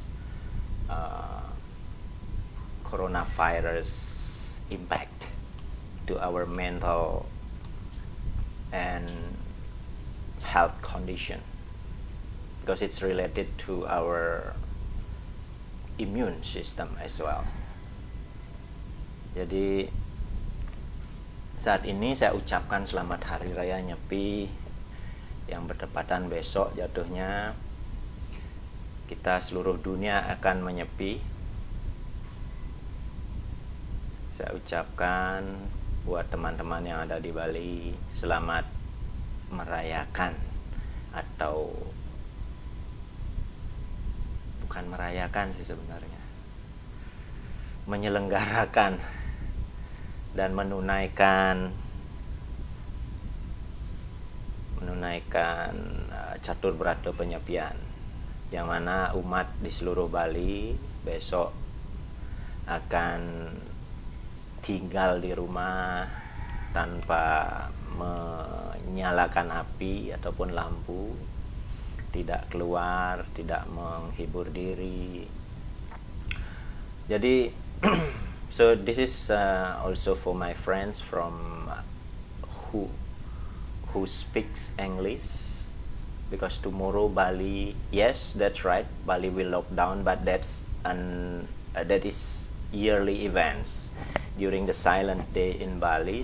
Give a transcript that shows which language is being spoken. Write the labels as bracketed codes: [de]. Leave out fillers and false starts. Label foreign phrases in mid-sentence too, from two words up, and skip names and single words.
[en] coronavirus impact to our mental and health condition, because it's related to our immune system as well. [id] Jadi saat ini saya ucapkan selamat Hari Raya Nyepi yang bertepatan besok jatuhnya kita seluruh dunia akan menyepi. Saya ucapkan buat teman-teman yang ada di Bali, selamat merayakan, atau bukan merayakan sih sebenarnya, menyelenggarakan dan menunaikan catur berata penyepian, yang mana umat di seluruh Bali besok akan tinggal di rumah tanpa menyalakan api ataupun lampu, tidak keluar, tidak menghibur diri. [en] Jadi so this is also for my friends from who speaks English, because tomorrow Bali, yes, that's right, Bali will lock down, but that is yearly events during the silent day in Bali.